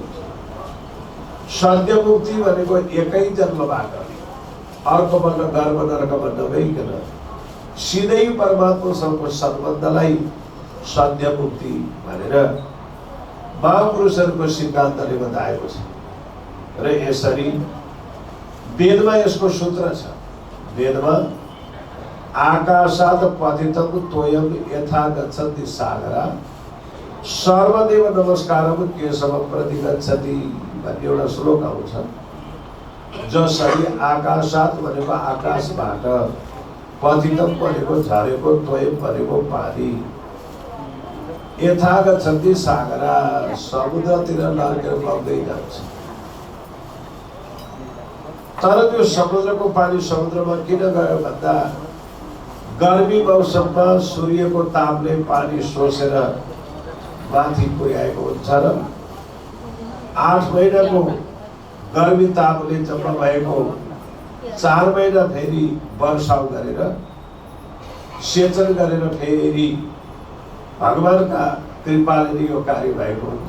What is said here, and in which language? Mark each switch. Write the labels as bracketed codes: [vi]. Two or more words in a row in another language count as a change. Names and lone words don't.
[ne] सद्य मुक्ति भनेको एकै जन्मबाट अर्कोपल्ट गर्व नरकमा नभइकन सिधै परमात्मासँगको सम्बन्धलाई सद्य मुक्ति भनेर महापुरुषहरूको सिद्धान्तले बताएको छ। र यसरी वेदमा यसको सूत्र छ। [sa] वेदमा आकाशात् पतितं तोयं यथा गच्छति सागरा सर्वदेव नमस्कारं केशवं प्रति गच्छति [ne] भन्ने एउटा श्लोक आउँछ। जसरी आकाशात् भनेको आकाशबाट, पतितं भनेको झरेको, तोयं भनेको पानी, [sa] यथा गच्छति सागरा [ne] समुद्रतिर लड्केर बग्दै जान्छ। तर त्यो समुद्रको पानी समुद्रमा किन गयो भन्दा गर्मी मौसममा सूर्यको तापले पानी सोसेर माथि पुर्याएको हुन्छ र 8 महिनाको गर्मी तापले जम्मा भएको 4 महिना फेरि वर्षाउ गरेर सेचन गरेर फेरि भगवानका कृपाले यो कार्य भएको हुन्छ।